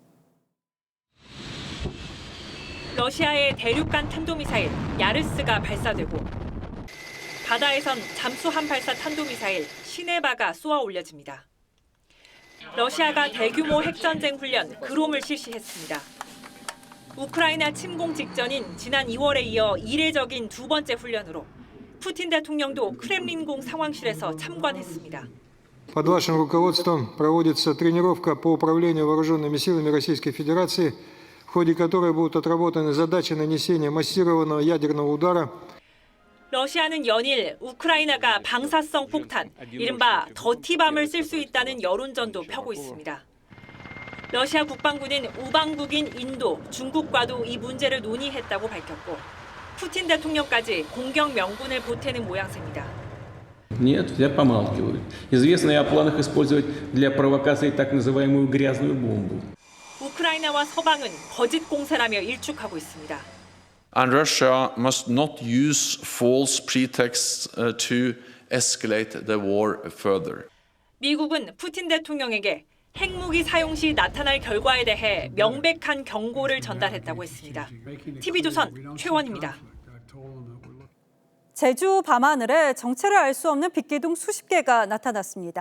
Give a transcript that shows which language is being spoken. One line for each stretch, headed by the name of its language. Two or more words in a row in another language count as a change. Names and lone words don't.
Korean: 러시아의 대륙간 탄도미사일 야르스가 발사되고 바다에선 잠수함 발사 탄도미사일 시네바가 쏘아 올려집니다. 러시아가 대규모 핵전쟁 훈련 그롬을 실시했습니다. 우크라이나 침공 직전인 지난 2월에 이어 이례적인 두 번째 훈련으로 푸틴 대통령도 크렘린궁 상황실에서 참관했습니다.
Russian: Под вашим руководством проводится тренировка по управлению вооруженными силами Российской Федерации, в ходе которой будут отработаны задачи нанесения массированного ядерного удара.
Korean: 러시아는 연일 우크라이나가 방사성 폭탄, 이른바 더티밤을 쓸 수 있다는 여론전도 펴고 있습니다. 러시아 국방부는 우방국인 인도, 중국과도 이 문제를 논의했다고 밝혔고 푸틴 대통령까지 공격 명분을 보태는 모양새입니다.
Russian: Нет, все помалкивают. Известно и о планах использовать для провокации так называемую грязную бомбу.
Korean: 우크라이나와 서방은 거짓 공세라며 일축하고 있습니다.
English: And Russia must not use false pretexts to escalate the war further.
Korean: 미국은 푸틴 대통령에게 핵무기 사용 시 나타날 결과에 대해 명백한 경고를 전달했다고 했습니다. TV조선 최원입니다. 제주 밤하늘에 정체를 알 수 없는 빛기둥 수십 개가 나타났습니다.